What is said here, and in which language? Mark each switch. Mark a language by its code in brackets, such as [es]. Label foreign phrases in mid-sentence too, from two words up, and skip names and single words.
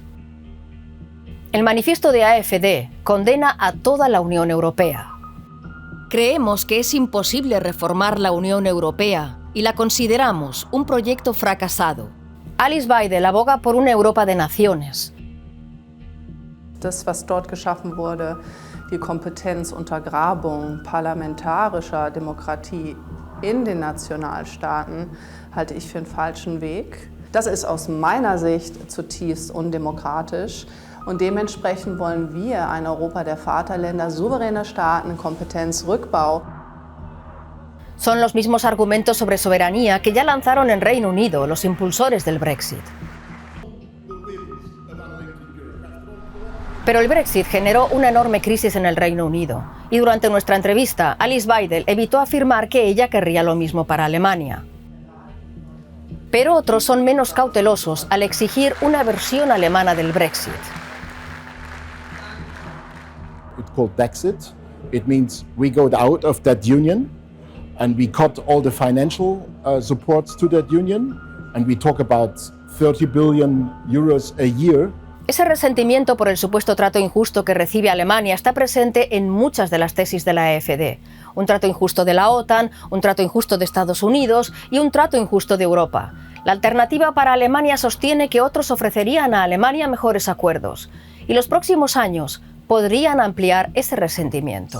[es] El manifiesto de AfD condena a toda la Unión Europea. Creemos que es imposible reformar la Unión Europea y la consideramos un proyecto fracasado. Alice Weidel aboga por una Europa de naciones. [de] Das, was dort geschaffen wurde, die Kompetenzuntergrabung parlamentarischer Demokratie in den Nationalstaaten, halte ich für einen falschen Weg. Das ist aus meiner Sicht zutiefst undemokratisch. Und dementsprechend wollen wir ein Europa der Vaterländer, souveräne Staaten, Kompetenzrückbau. [es] Son los mismos argumentos sobre soberanía que ya lanzaron en Reino Unido los impulsores del Brexit. Pero el Brexit generó una enorme crisis en el Reino Unido y durante nuestra entrevista, Alice Weidel evitó afirmar que ella querría lo mismo para Alemania. Pero otros son menos cautelosos al exigir una versión alemana del Brexit. [en] It's called Brexit. It means we go out of that union and we cut all the financial supports to that union and we talk about 30 billion euros a year. [es] Ese resentimiento por el supuesto trato injusto que recibe Alemania está presente en muchas de las tesis de la AfD. Un trato injusto de la OTAN, un trato injusto de Estados Unidos y un trato injusto de Europa. La Alternativa para Alemania sostiene que otros ofrecerían a Alemania mejores acuerdos y los próximos años podrían ampliar ese resentimiento.